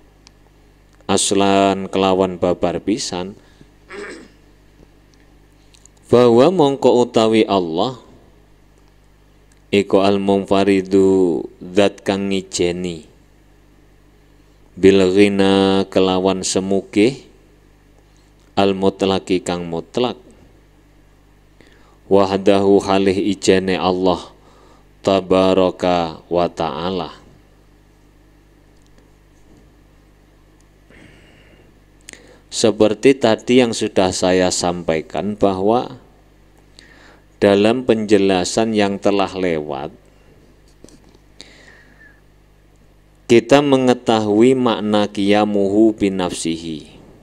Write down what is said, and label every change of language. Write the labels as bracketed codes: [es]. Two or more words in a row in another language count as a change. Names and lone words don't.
[jv] aslan kelawan babar pisan bahwa mongko utawi Allah iku al-munfaridu zat kang ngijeni [ar] bil ghina [jv] kelawan semuge [ar] al mutlaqi [jv] kang mutlak [ar] wahdahu halih [id] ijene Allah [ar] tabaraka wa ta'ala [id] seperti tadi yang sudah saya sampaikan bahwa dalam penjelasan yang telah lewat kita mengetahui makna [ar] qiyamuhu binafsihi,